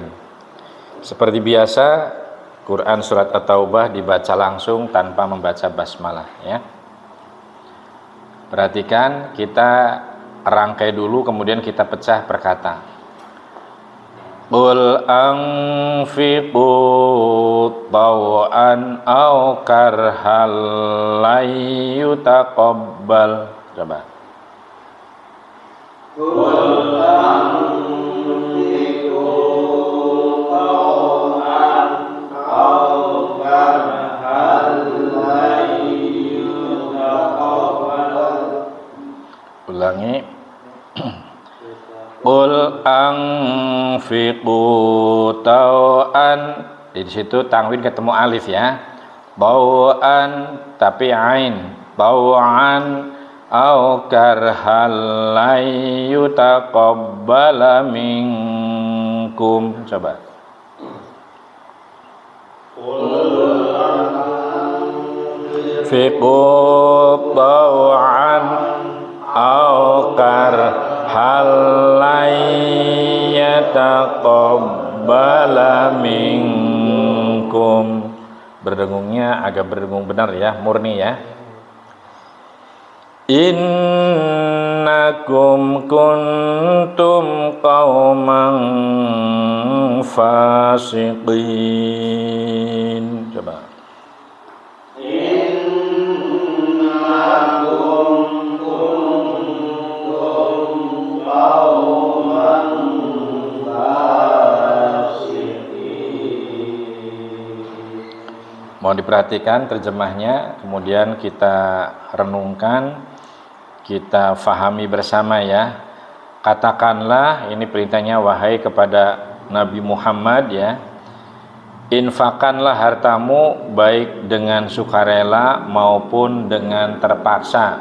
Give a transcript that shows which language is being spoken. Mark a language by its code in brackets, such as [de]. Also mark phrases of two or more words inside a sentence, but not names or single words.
[id] Seperti biasa Quran surat At-Taubah dibaca langsung tanpa membaca basmalah ya. Perhatikan, kita rangkai dulu kemudian kita pecah per kata. [ar] قل أنفقوا طوعا أو كرها لن يتقبل. [id] Coba. [ar] قل أنفقوا طوعا أو كرها لن يتقبل. [id] Ulangi. [ar] قل أنفقوا طوعا, [id] di situ tanwin ketemu alif ya. Taw'an tapi ain. [ar] طوعا أو كرها لن يتقبل منكم. [id] Coba. [ar] Qul فقوا طوعا أو كرها لن يتقبل منكم. [id] Berdengungnya agak berdengung benar ya, murni ya. [ar] إنكم كنتم قوما فاسقين. [id] Coba. [ar] إنكم كنتم قوما فاسقين. [id] Mohon diperhatikan terjemahnya, kemudian kita renungkan, kita fahami bersama ya. Katakanlah, ini perintahnya wahai kepada Nabi Muhammad ya. Infakkanlah hartamu baik dengan sukarela maupun dengan terpaksa.